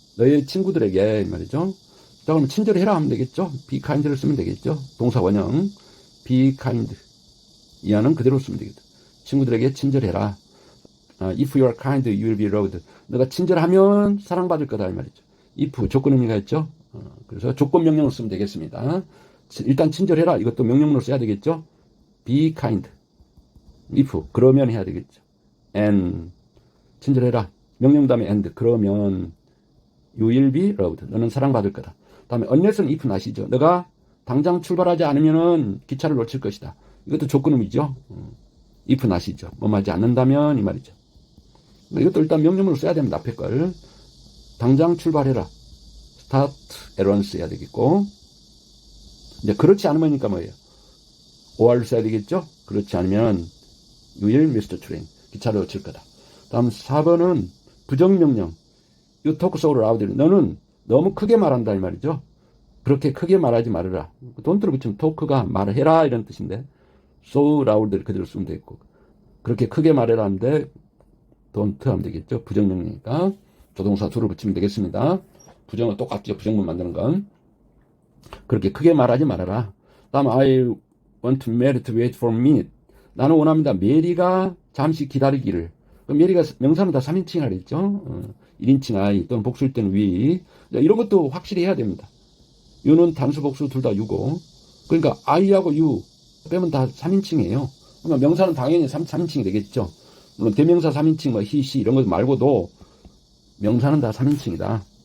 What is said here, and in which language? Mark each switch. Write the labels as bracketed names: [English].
[Korean] 너의 친구들에게 말이죠. 자, 그럼 친절해라 하면 되겠죠. be kind를 쓰면 되겠죠. 동사 원형 be kind 이하는 그대로 쓰면 되겠다. 친구들에게 친절해라. [English] If you are kind, you will be loved. [Korean] 너가 친절하면 사랑받을 거다 이 말이죠. if 조건 의미가 있죠. 그래서 조건 명령을 쓰면 되겠습니다. 일단 친절해라. 이것도 명령문으로 써야 되겠죠. [English] be kind. [Korean] if 그러면 해야 되겠죠. and 친절해라. 명령 다음에 [English] and [Korean] 그러면 [English] you will be loved. [Korean] 너는 사랑받을 거다. 다음에 unless는 if not이죠. 너가 당장 출발하지 않으면은 기차를 놓칠 것이다. 이것도 조건 의미죠. if not이죠. 뭐 하지 않는다면 이 말이죠. 이것도 일단 명령문으로 써야 됩니다. 앞에 걸. 당장 출발해라. [English] start at once [Korean] 해야 되겠고. 이제 그렇지 않으면니까 뭐예요? or를 써야 되겠죠? 그렇지 않으면 [English] you will miss the train. [Korean] 기차를 놓칠 거다. 다음 4번은 부정명령. [English] You talk so loud. [Korean] 너는 너무 크게 말한다 이 말이죠. 그렇게 크게 말하지 말아라. don't를 붙이면 talk가 말을 해라 이런 뜻인데 [English] so loud [Korean] 그대로 쓰면 되겠고 그렇게 크게 말해라 하는데 don't 하면 되겠죠. 부정명령이니까 조동사 do를 붙이면 되겠습니다. 부정은 똑같죠. 부정문 만드는 건. 그렇게 크게 말하지 말아라. 다음 [English] I want Mary to wait for a minute. [Korean] 나는 원합니다. 메리가 잠시 기다리기를. 메리가 명사는 다 3인칭이라 그랬죠. 1인칭 I 또는 복수일 때는 we. 이런 것도 확실히 해야 됩니다. you는 단수 복수 둘 다 you고. 그러니까 I하고 you 빼면 다 3인칭이에요. 그러니까 명사는 당연히 3인칭이 되겠죠. 물론 대명사 3인칭, 뭐 he, she 이런 것 말고도 명사는 다 3인칭이다.